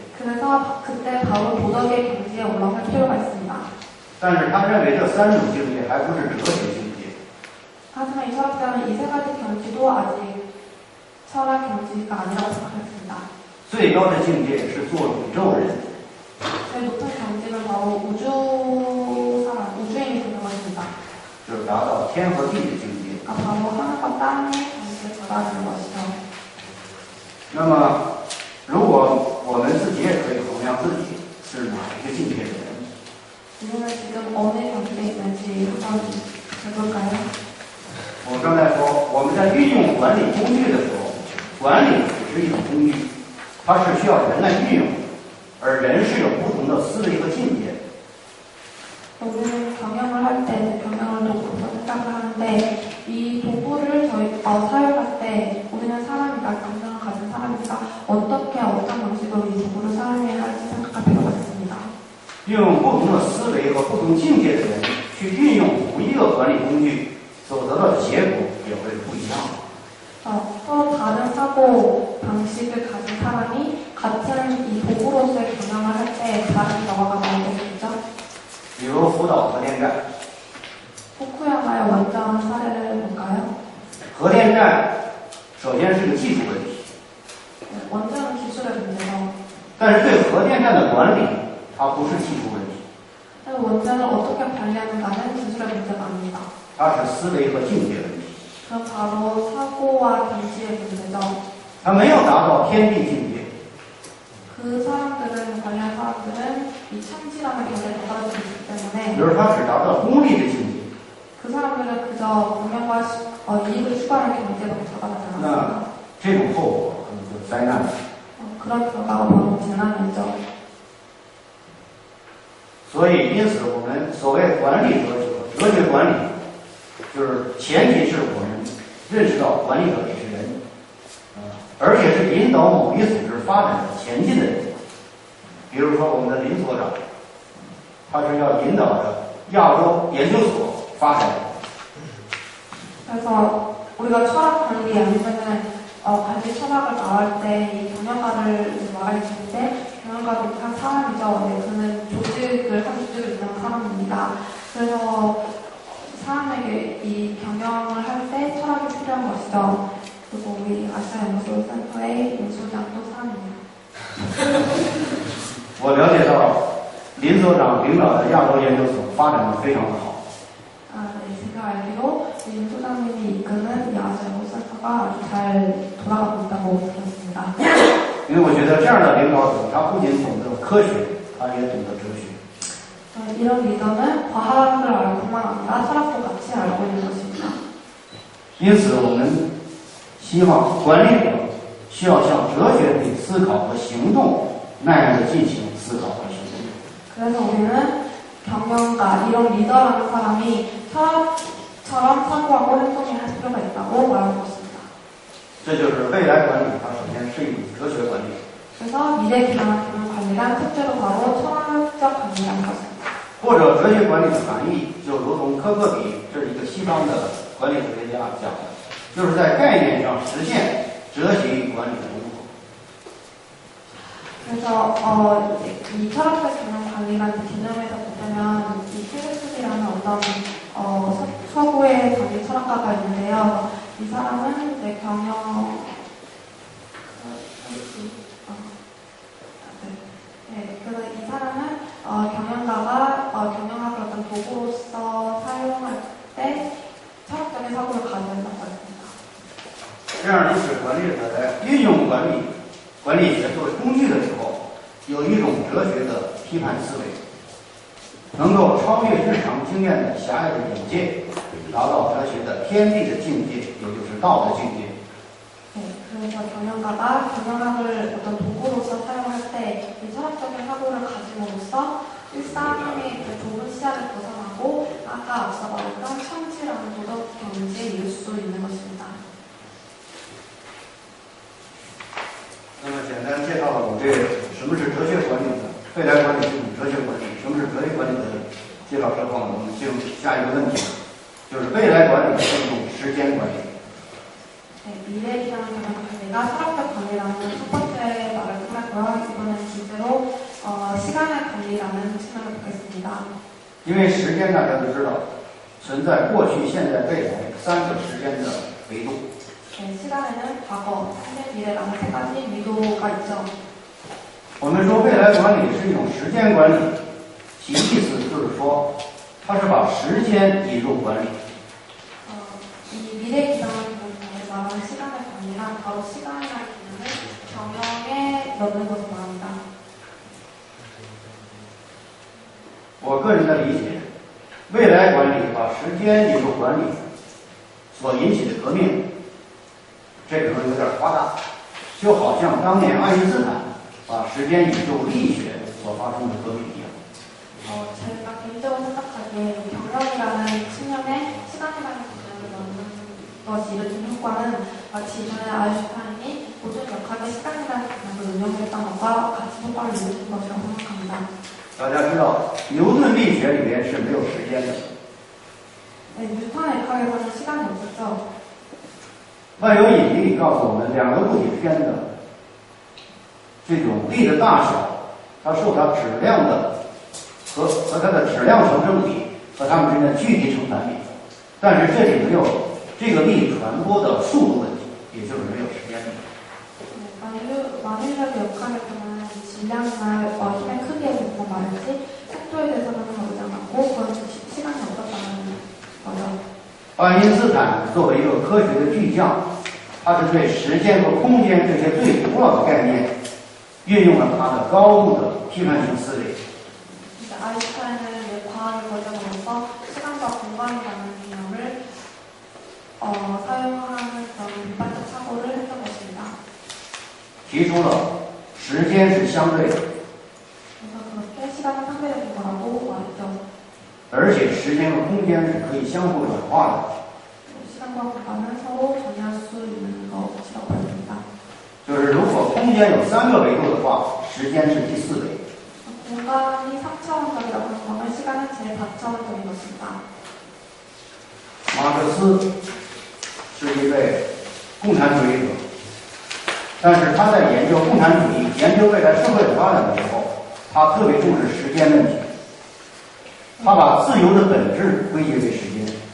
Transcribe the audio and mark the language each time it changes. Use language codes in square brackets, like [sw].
[ko] 그래서 그때 바로 도덕의 경지에 올라갈 필요가 있습니다. [zh] 但是他认为这三种境界还不是哲学境界， [ko] 하지만 이 철학자는 이 세 가지 경지도 아직 철학 경지가 아니라고 생각했습니다. [zh] 最高的境界是做宇宙人， [ko] 제일 높은 경지는 바로 우주인이 되는 것입니다. [zh] 就是达到天和地的境界。 [ko] 바로 하늘과 땅의 경지에 달하는 것이죠. [zh] 那么，如果我们自己也可以衡量自己是哪一个境界的人， [ko] 우리는 지금 어느 경지에 있는지 한번 해볼까요? [zh] 我刚才说我们在运用管理工具的时候，管理只是一种工具，它是需要人来运用，而人是有不同的思维和境界。 [ko] 우리는 경영을 할 때, 경영을 도구로 생각을 하는데 이 도구를 저희 사용할 때 우리는 사람이다, 경영을 가진 사람이다, 어떻게 어떤 방식으로 이 도구를 사용해야 할지 생각할 필요가 있습니다. [zh] 用不同的思维和不同境界的人去运用同一个管理工具，所得到的结果也会不一样。 [ko] 서로 다른 사고 방식을 가진 사람이 같은 이 도구로서의 경영을 할 때 다른 결과가 나오겠죠. [zh] 比如福岛核电站， [ko] 후쿠야마의 원전 사례를 볼까요? [zh] 核电站首先是个技术问题， [ko] 원전은 기술의 문제죠. [zh] 但是对核电站的管理，它不是技术问题， [ko] 원전을 어떻게 관리하는가는 기술의 문제가 아닙니다. [zh] 它是思维和境界问题。 [ko] 그럼 바로 사고와 경지의 문제죠. [zh] 它没有达到天地境界， [ko] 그 사람들은, 관리한 사람들은 이 천지라는 경지에 도달하지 못했기 [zh] 比 [ko] 때문에 [zh] 如它只达到功利的境界， [ko] 그 사람들은 그저 공명과 이익을 추구하는 경지에밖에 도달하지 않았습니다. [zh] 那这种后果可能就是灾难。 [ko] 그런 결과가 바로 재난이죠. [zh] 所以，因此我们所谓管理哲学、哲学管理，就是前提是我们认识到管理者也是人，而且是引导某一组织发展的前进的人。比如说我们的林所长，他是要引导着亚洲研究所发展。 [ko] 그래서 우리가 철학 관리 아니면은 관리 철학을 말할 때 이 경영가를 말할 텐데 경영가도 한 사람이죠. 네, 그는 한 조직을 이끄는 사람입니다. 그래서 사람에게 이 경영을 할 때 철학이 필요한 것이죠. 그리고 우리 아시아 연구소 센터의 연수장도 사람이에요. [zh] 我了解到，林所长领导的亚洲研究所发展的非常的好。 [ko] 네, 제가 알기로 임 소장님이 이끄는 아시아 연구소 센터가 아주 잘 돌아가고 있다고 들었습니다. [zh] 因为我觉得这样的领导者，他不仅懂得科学，他也懂得哲学。 [ko] 이런 리더는 과학을 알뿐만 아니라 철학도 같이 알고 있는 것입니다. [zh] 因此，我们希望管理者需要像哲学的思考和行动那样的进行思考和行动。 [ko] 그래서 우리는 경영가, 이런 리더라는 사람이 철학처럼 사고하고 행동해야 할 필요가 있다고 말하고 있습니다. [zh] 这就是未来管理，它首先是一种哲学管理。 [ko] 그래서 미래 기반한 경영 관리란 첫째로 바로 철학적 관리라는 것입니다. [zh] 或者哲学管理的含义，就如同科克比，这是一个西方的管理学家讲的，就是在概念上实现哲学与管理的融合。 [ko] 그래서 이 철학적 경영 관리라는 개념에서 보면 이 필립스이라는 어떤 서구의 관리 철학가가 있는데요. 이 사람은 이제 그래서 이 사람은 경영가가 경영학을 어떤 도구로서 사용할 때 철학적인 사고를 가져야 한다고 했습니다. [zh] 这样使管理者在运用管理学作为工具的时候，有一种哲学的批判思维，能够超越日常经验的狭隘的眼界，达到哲学的天地的境界，也就是道的境界。 [ko] 네, 그래서 경영가가 경영학을 어떤 도구로서 사용할 때 이 철학적인 사고를 가짐으로써 일상의 그 좁은 시야를 벗어나고 아까 앞서 말했던 천지라는 도덕 경지에 이룰 수 있는 것입니다. [zh] 那么简单介绍了我对什么是哲学管理的未来管理是一种哲学管理，什么是哲学管理的介绍之后呢，我们进入下一个问题，就是未来管理是一种时间管理。 [ko] 네, 미래 기반 경영 관리가 철학적 관리라는 첫 번째 말을 끝났고요. 이번엔 주제로 시간의 관리라는 측면을 보겠습니다. [zh] 因为时间大家都知道，存在过去、现在、未来三个时间的维度。 [ko] 네, 시간에는 과거, 현재, 미래라는 세 가지 위도가 있죠. [zh] 我们说未来管理是一种时间管理，其意思就是说，它是把时间引入管理。 [ko] 이 미래 기반 경영에 말하는 시간의 관리란 바로 시간이라는 개념을 경영에 넣는 것을 말합니다. [zh] 我个人的理解，未来管理把时间引入管理所引起的革命，这可能有点夸大，就好像当年爱因斯坦把时间引入力学所发生的革命一样。 [ko] 제가 개인적으로 생각하기에 경영이라는 측면에 시간이라는 개념을 넣는 것이 이루어진 효과는 마치 이전에 아인슈타인이 모든 역학에 시간이라는 개념을 응용했던 것과 같이 효과를 이루어진 것이라고 생각합니다. [zh] 大家知道，牛顿力学里面是没有时间的。 [ko] 네, 뉴턴의 역학에서는 시간이 없었죠. [zh] 万有引力告诉我们，两个物体之间的这种力的大小，它受它质量的和它的质量成正比和它们之间的距离成反比。但是这里没有这个力传播的速度问题，也就是没有时间问题。 [ko] 만유적 역학에서는 질량이나 힘의 크기에 대해서 말했지 속도에 대해서는 모르지 않았고 그건 시간이 없었다는 거죠. [zh] 爱因斯坦作为一个科学的巨匠，他是对时间和空间这些最古老的概念，运用了他的高度的批判性思维。 [ko] 아인슈타인은 과학의 과정으로서 시간과 공간이라는 개념을 사용하는 그런 비판적 사고를 했던 것입니다. [zh] 提出了时间是相对的， [ko] 그래서 그렇게 시간은 상대적인 거라고 말했죠. [zh] 而且时间和空间是可以相互转化的。 [ko] 시간과 공간을 서로 정의할 수 있는 것이라고 말합니다. [zh] 就是如果空间有三个维度的话，时间是第四维。 [ko] 공간이 3차원적이라고 한다면 시간은 제4차원적인 것입니다. [zh] 马克思是一位共产主义者，但是他在研究共产主义、研究未来社会的发展的时候，他特别重视时间问题。他把自由的本质归结为时间。